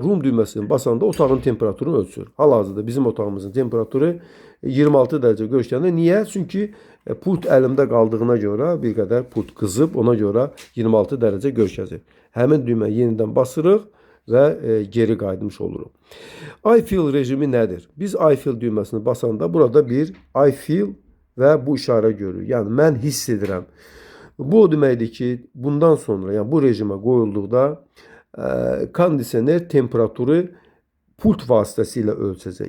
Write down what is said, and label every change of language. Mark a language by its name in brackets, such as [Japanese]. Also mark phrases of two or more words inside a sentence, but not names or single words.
[Azerbaijani] Room düyməsini basanda otağın temperaturunu ölçür. Hal-hazırda bizim otağımızın temperaturu 26 dərəcə görüşkəndə. Niyə? Çünki pult əlimdə qaldığına görə bir qədər pult qızıb, ona görə 26 dərəcə görüşəcək. Həmin düyməni yenidən basırıq və geri qayıtmış oluruq. [English] I feel [Azerbaijani] rejimi nədir? Biz [English] I feel [Azerbaijani] düyməsini basanda burada bir [English] I feel [Azerbaijani] və bu işarə görürük. Yəni mən hiss edirəm. Bu o deməkdir ki, bundan sonra, yəni bu rejimə qoyulduqda kondisioner temperaturu pult vasitəsilə ölçəcək.